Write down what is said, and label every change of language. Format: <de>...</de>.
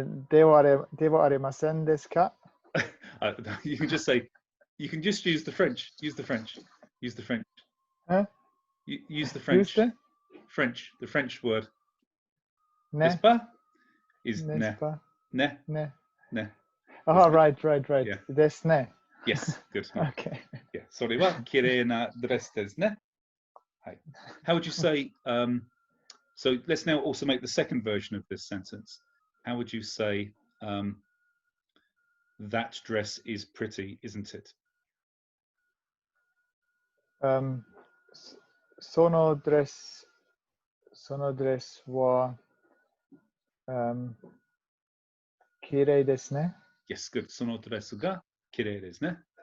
<ja>ではありませんですか?</ja> <en>You can just say, you can just use the French. Use the French. Use the French. Huh? Use the French. Use the? French. The French word.</en> <ja>ね。</ja> <fr>N'est-ce pas? Is ne. N'est-ce pas?</fr> <ja>Ne. Ne. Ne.</ja> <en>Oh, right. Yeah.</en> <ja>ですね.</ja> <en>Yes. Good. Okay. Yeah. Sorry,</en> <ja>wa kirei na dress desu ne.</ja> <en>Hi. How would you say? So let's now also make the second version of this sentence. How would you say, "That dress is pretty, isn't it"?</en> <ja>そのドレスは綺麗ですね.</ja> <en>Yes, good.</en> <ja>そのドレスが綺麗ですね.</ja>